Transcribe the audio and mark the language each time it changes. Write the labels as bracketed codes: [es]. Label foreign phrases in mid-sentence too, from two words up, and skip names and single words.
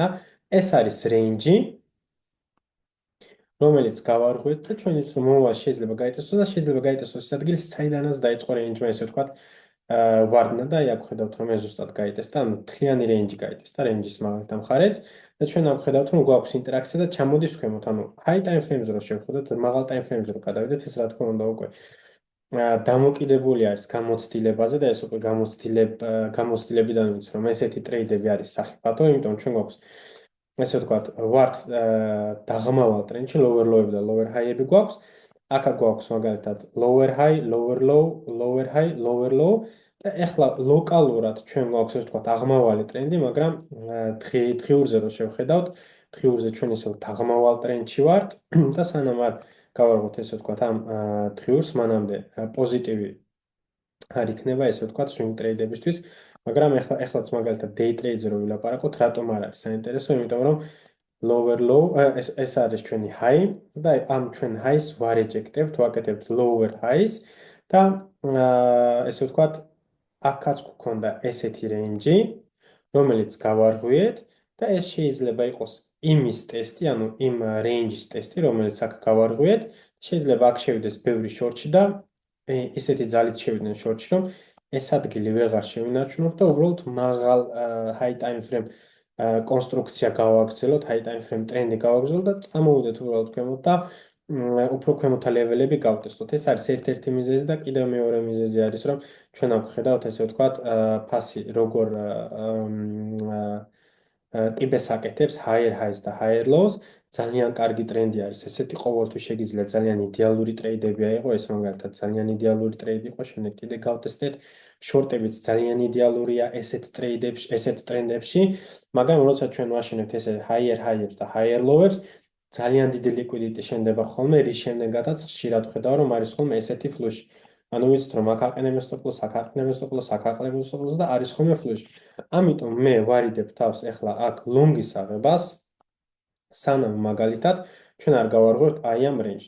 [ka] ეს არის რეინჯი, რომელიც გავარღვიეთ და ჩვენ ის რომ მომავალში შეიძლება გაიტესტოს და შეიძლება გაიტესტოს ის ადგილი, საიდანაც დაიწყო რეინჯმა, ესე ვთქვათ, ვარდნა და აი აქ ხედავთ რომ ეს ზუსტად გაიტესტა, ანუ მთლიანი რეინჯი გაიტესტა, რეინჯის მაგალითად მხარეც და ჩვენ აქ ხედავთ რომ გვაქვს ინტერაქცია და ჩამოდის ქვემოთ, ანუ [en] high time frame- [ka] ზე რო შევხედოთ, მაღალ [en] time frame- [ka] ზე რო გადავიდეთ, ეს რა თქმა უნდა უკვე დამოკიდებული არის გამოცდილებაზე და ეს უკვე გამოცდილებიდან ვიცი რომ ესეთი ტრეიდები არის სახიფათო, იმიტომ ჩვენ გვაქვს ესე ვთქვათ, ვართ დაღმავალ ტრენდში, [en] lower low- [ka] ები და [en] lower high- [ka] ები გვაქვს. აქ გვაქვს მაგალითად [en] lower high, lower low, lower high, lower low [ka] და ეხლა ლოკალურად ჩვენ გვაქვს ესე ვთქვათ აღმავალი ტრენდი, მაგრამ დღიურზე რო შევხედავთ, დღიურზე ჩვენ ისევ დაღმავალ ტრენდში ვართ და სანამ არ გავარღვოთ ესე ვთქვათ ამ დღიურს, მანამდე პოზიტივი არ იქნება ესე ვთქვათ swing ტრეიდებისთვის, მაგრამ ეხლაც მაგალითად [en] day trade- [ka] ზე რო ვილაპარაკოთ, რატომ არ არის საინტერესო, იმიტომ რომ [en] lower low, [ka] ეს არის ჩვენი high და ამ ჩვენ highs ვარეჯექტებთ, ვაკეთებთ [en] lower highs [ka] და ესე ვთქვათ, აქაც გქონდა ესეთი range, რომელიც გავარღვიეთ და ეს შეიძლება იყოს იმის ტესტი, ანუ იმ range-ის ტესტი, რომელიც აქ გავარღვიეთ, შეიძლება აქ შევიდეს ბევრი short-ში და ისეთი ძალით შევიდნენ short-ში, რომ ეს ადგილი ვეღარ შევინარჩუნოთ და უბრალოდ მაღალ [en] high time frame [ka] კონსტრუქცია გავაგრძელოთ, [en] high time frame [ka] ტრენდი გავაგრძელოთ და წამოვიდეთ უბრალოდ ქვემოთ და უფრო ქვემოთა ლეველები გავტესტოთ. ეს არის ერთ-ერთი მიზეზი და კიდევ მეორე მიზეზი არის, რომ ჩვენ აქ ხედავთ ესე ვთქვათ, ფასი როგორ ყიბეს აკეთებს [en] higher highs [ka] და [en] higher lows. [ka] ძალიან კარგი ტრენდი არის. ესეთი ყოველთვის შეგიძლია ძალიან იდეალური ტრეიდები აიღო, ეს მაგალითად ძალიან იდეალური ტრეიდი იყო, შემდეგ კიდე გავტესტეთ. შორტებიც ძალიან იდეალურია ესეთ ტრეიდებში, ესეთ ტრენდებში, მაგრამ როცა ჩვენ ვაშენებთ ესე [en] higher high- [ka] ებს და [en] higher low- [ka] ებს, ძალიან დიდი ლიკვიდიტი შენდება ხოლმე, რის შემდეგაც ხშირად ხედავ, რომ არის ხოლმე ესეთი ფლუში. ანუ ვიცით, რომ აქ აყენებენ სტოპ-ლოს, აქ აყენებენ სტოპ-ლოს, აქ აყენებენ სტოპ-ლოს და არის ხოლმე ფლუში. ამიტომ მე ვარიდებ თავს ახლა აქ ლონგის აღებას, სანამ მაგალითად ჩვენ არ გავარღვევთ აი ამ რეინჯს.